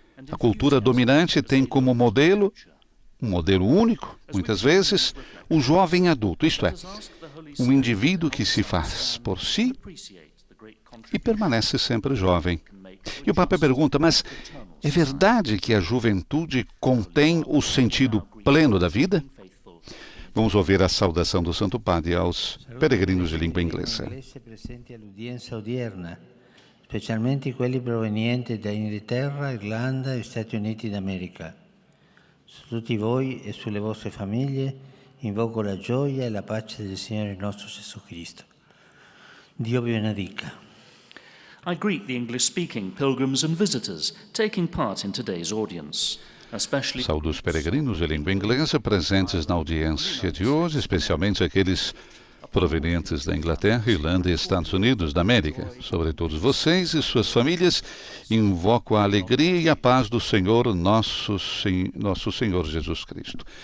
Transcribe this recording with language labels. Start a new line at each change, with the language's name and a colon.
Portuguese: A cultura dominante tem como modelo, um modelo único, muitas vezes, o jovem adulto, isto é, um indivíduo que se faz por si e permanece sempre jovem. E o Papa pergunta, mas é verdade que a juventude contém o sentido pleno da vida? Vamos ouvir a saudação do Santo Padre aos peregrinos de língua inglesa.
Italian: Presenti all'udienza odierna, specialmente quelli provenienti da Inghilterra, Irlanda e Stati Uniti d'America. Su tutti voi e sulle vostre famiglie invoco la gioia e la pace del Signore nostro Gesù Cristo. Dio vi benedica.
English: I greet the English-speaking pilgrims and visitors taking part in today's audience.
Portuguese: Saúdo os peregrinos de língua inglesa presentes na audiência de hoje, especialmente aqueles provenientes da Inglaterra, Irlanda e Estados Unidos da América. Sobre todos vocês e suas famílias, invoco a alegria e a paz do Senhor, nosso Senhor Jesus Cristo.